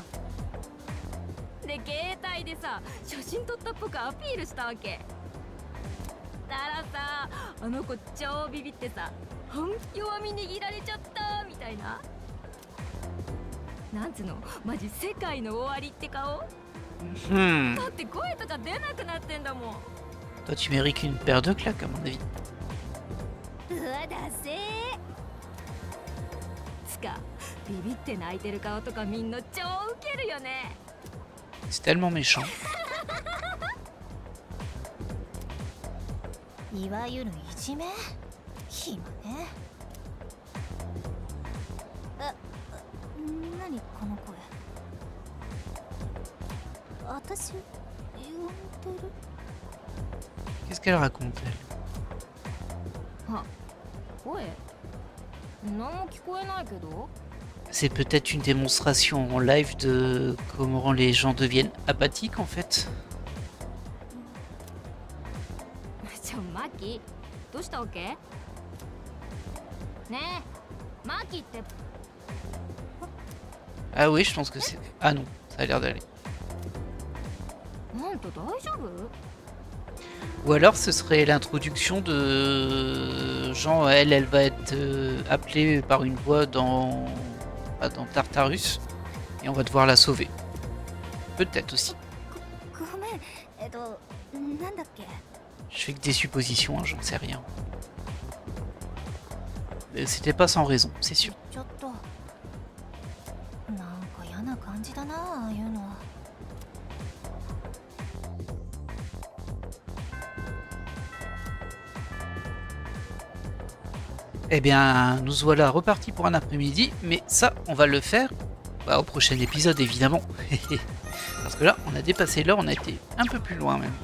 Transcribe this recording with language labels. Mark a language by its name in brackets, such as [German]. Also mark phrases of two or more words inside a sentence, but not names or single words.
[Japanese] で携帯でさ写真撮ったっぽくアピールしたわけたらさあの子超ビビってさ本弱み握られちゃったみたいななんつうのマジ世界の終わりって顔だって声とか出なくなってんだもん [French] Toi, tu mérites une paire de claques, à mon avis. [Japanese] うわだせーつかビビって泣いてる顔とかみんな超ウケるよね [French] C'est tellement méchant. [Japanese] いわゆるいじめ暇ね何この声私呼んでる [French] Qu'est-ce qu'elle raconte, elle? [Japanese] 声何も聞こえないけど [French] C'est peut-être une démonstration en live de comment les gens deviennent apathiques en fait. [Japanese] マキどうしたわけねえマキって [French] Ah oui, je pense que c'est... Ah non, ça a l'air d'aller. [Japanese] あんた大丈夫 [French] Ou alors ce serait l'introduction de... Genre, elle va être appelée par une voix dans Tartarus. Et on va devoir la sauver. Peut-être aussi. [Japanese] ごめんなんだっけ [French] Je fais que des suppositions, hein, j'en sais rien. C'était pas sans raison, c'est sûr. [Japanese] ちょっとなんか嫌な感じだなああいうの [French] Eh bien, nous voilà repartis pour un après-midi, mais ça, on va le faire au prochain épisode, évidemment. Parce que là, on a dépassé l'heure, on a été un peu plus loin même.